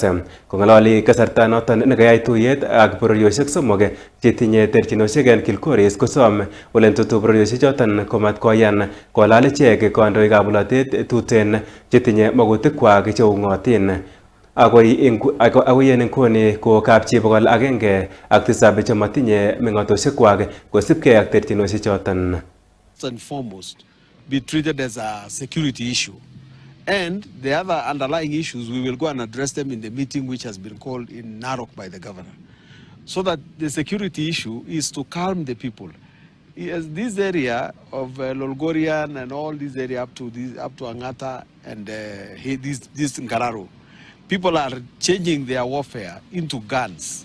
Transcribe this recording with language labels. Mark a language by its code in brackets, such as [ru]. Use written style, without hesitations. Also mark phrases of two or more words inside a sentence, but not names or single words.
[kln] Kong'alali kasarta noton nekayai tuyet ak bororiosiek somok chetinye terchinosiek en Kilgoris, kosom Ole Ntutu bororiosiek choton komat koyan kolal ichek kandoikab bolotet tuten chetinye makutikwak cheung'otin. Agoi en nguni ko kapchi 107 chematinye meng'otosiekwak kosibgei ak terchinosiek choton. [en] First and foremost, be treated as a security issue. And the other underlying issues, we will go and address them in the meeting which has been called in Narok by the governor. So that the security issue is to calm the people. Yes, this area of Lolgorian and all this area up to Angata and this Ngararo, people are changing their warfare into guns.